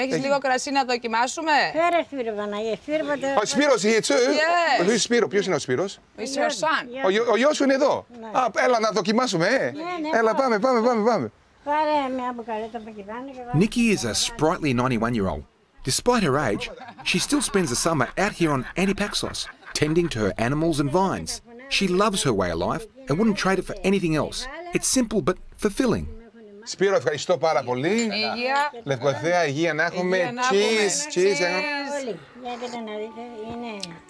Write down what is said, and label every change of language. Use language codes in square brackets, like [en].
[el] Έχεις λίγο κρασί να δοκιμάσουμε? Φέρε Σπύρο Παναγία, Σπύρο ποτέ. [en] Oh, Spiros here too? Yes. Who's Spiro? [el] Ποιος είναι ο Σπύρος? [en] It's your son. [el] Ο γιος σου είναι εδώ. Α, έλα να δοκιμάσουμε, Έλα, πάμε. Πάρε μια μπουκαλέτα από εκεί πάνω και βάλε. [en] Nikki is a sprightly 91-year-old. Despite her age, she still spends the summer out here on Antipαξos, tending to her animals and vines. She loves her way of life and wouldn't trade it for anything else. It's simple but fulfilling. [el] Σπύρο, ευχαριστώ πάρα πολύ. Υγεία. Λευκοθέα, υγεία να έχουμε. Υγεία να έχουμε. [en] Cheers. [el] Όλοι, για κοίτα να δείτε, είναι...